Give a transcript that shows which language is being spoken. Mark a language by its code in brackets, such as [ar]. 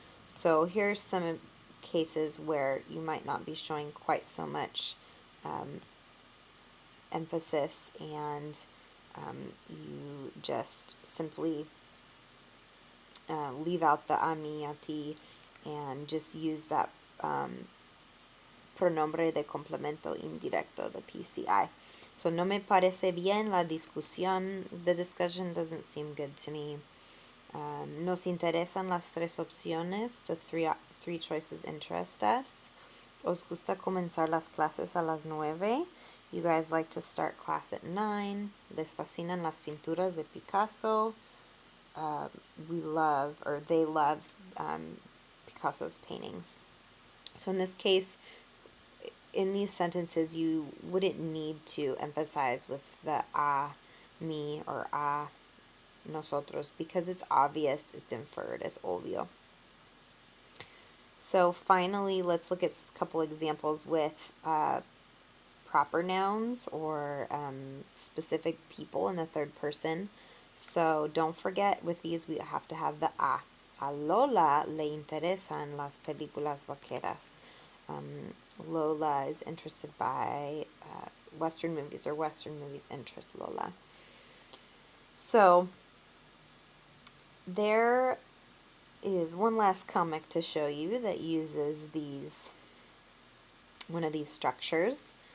[en] So here's some cases where you might not be showing quite so much emphasis, and you just simply leave out the [es] a mí, a ti, [en] and just use that [es] pronombre de complemento indirecto, [en] the PCI. So, [es] no me parece bien la discusión. [en] The discussion doesn't seem good to me. [es] Nos interesan las tres opciones. [en] The three choices interest us. [es] Os gusta comenzar las clases a las 9. [en] You guys like to start class at 9. [es] Les fascinan las pinturas de Picasso. [en] They love Picasso's paintings. So in this case, in these sentences, you wouldn't need to emphasize with the a, me, or a, nosotros, because it's obvious, it's inferred, as obvio. So finally, let's look at a couple examples with proper nouns or specific people in the third person. So don't forget, with these we have to have the a. [es] A Lola le interesan las películas vaqueras. [en] Lola is interested by Western movies, or Western movies interest Lola. So there is one last comic to show you that uses one of these structures.